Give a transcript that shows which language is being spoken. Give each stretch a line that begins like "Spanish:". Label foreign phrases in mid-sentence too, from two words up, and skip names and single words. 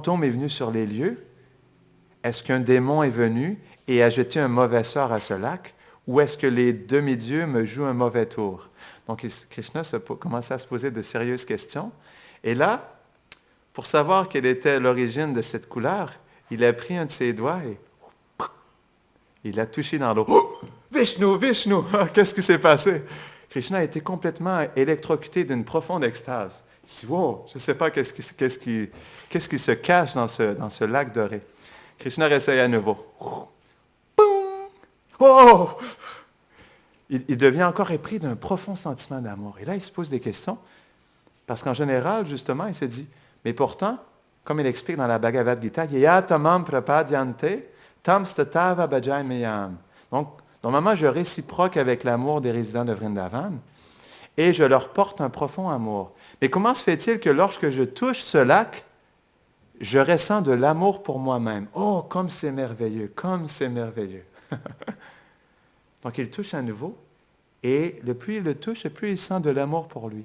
French: Est-ce qu'un fantôme est venu sur les lieux? est-ce qu'un démon est venu et a jeté un mauvais sort à ce lac, ou est-ce que les demi-dieux me jouent un mauvais tour? Donc Krishna commençait à se poser de sérieuses questions. Et là, pour savoir quelle était l'origine de cette couleur, il a pris un de ses doigts et il l'a touché dans l'eau. Oh! Vishnu, Vishnu! Qu'est-ce qui s'est passé? Krishna a été complètement électrocuté d'une profonde extase. Il dit, wow, je ne sais pas qu'est-ce qui se cache dans ce lac doré. Krishna réessaye à nouveau. Boum! Oh! Il devient encore épris d'un profond sentiment d'amour. Et là, il se pose des questions, parce qu'en général, justement, il se dit, mais pourtant, comme il explique dans la Bhagavad Gita,
Sanskrit: Yatamam prapadyante tam statava bhajameyam.
French: Donc, normalement, je réciproque avec l'amour des résidents de Vrindavan et je leur porte un profond amour. Mais comment se fait-il que lorsque je touche ce lac, je ressens de l'amour pour moi-même? Oh, comme c'est merveilleux, comme c'est merveilleux. Donc, il touche à nouveau et le plus il le touche, le plus il sent de l'amour pour lui.